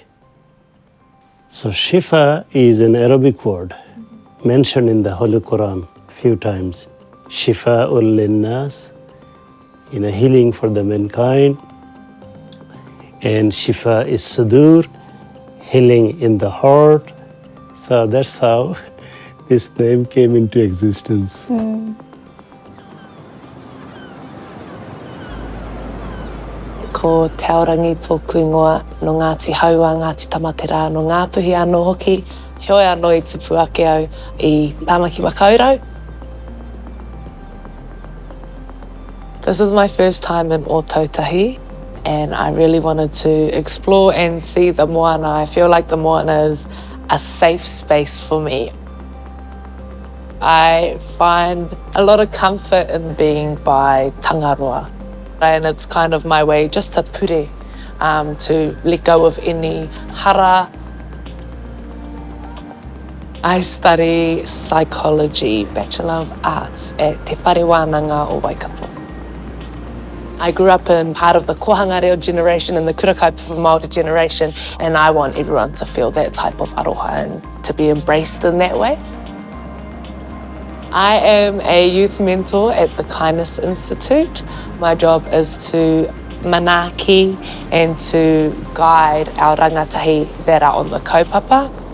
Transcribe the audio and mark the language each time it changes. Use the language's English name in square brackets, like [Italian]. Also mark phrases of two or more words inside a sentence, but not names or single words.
[English] So Shifa is an Arabic word mentioned in the Holy Quran a few times. [Arabic] شفاء للناس, [English] healing for the mankind. And Shifa is sudur, healing in the heart. So that's how this name came into existence. [Māori] Ko te Aorangi tōku ingoa no Ngāti Hauā, Ngāti Tamaterā, no Ngāpuhi anō hoki, heoi anō I tupu ake au I tāmaki makaurau. [English] This is my first time in Ōtautahi, and I really wanted to explore and see the moana. I feel like the moana is a safe space for me. I find a lot of comfort in being by tangaroa. And it's kind of my way just to pure, to let go of any hara. I study psychology, Bachelor of Arts at Te Ahi Wānanga o Waikato. I grew up in part of the [Māori] kohanga reo [English] generation and the [Māori] kurakaupapa Māori [English] generation, and I want everyone to feel that type of aroha and to be embraced in that way. I am a youth mentor at the Kindness Institute. My job is to manaaki and to guide our rangatahi that are on the kaupapa.